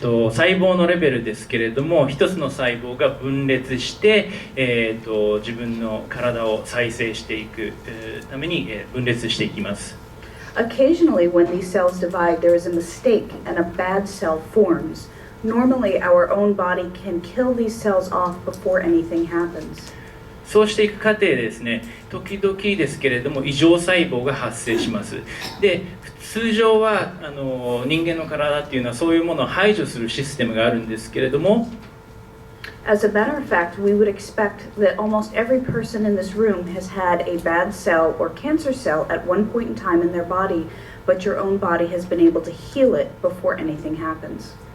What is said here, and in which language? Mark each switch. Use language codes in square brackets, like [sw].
[ja] 細胞のレベルですけれども、一つの細胞が分裂して、自分の体を再生していくために、分裂していきます。 [en] Occasionally, when these cells divide, there is a mistake and a bad cell forms. Normally, our own body can kill these cells off before anything happens. [ja] そうしていく過程でですね、時々ですけれども異常細胞が発生します。で、通常は人間の体っていうのはそういうものを排除するシステムがあるんですけれども、 [en] As a matter of fact, we would expect that almost every person in this room has had a bad cell or cancer cell at one point in time in their body, but your own body has been able to heal it before anything happens.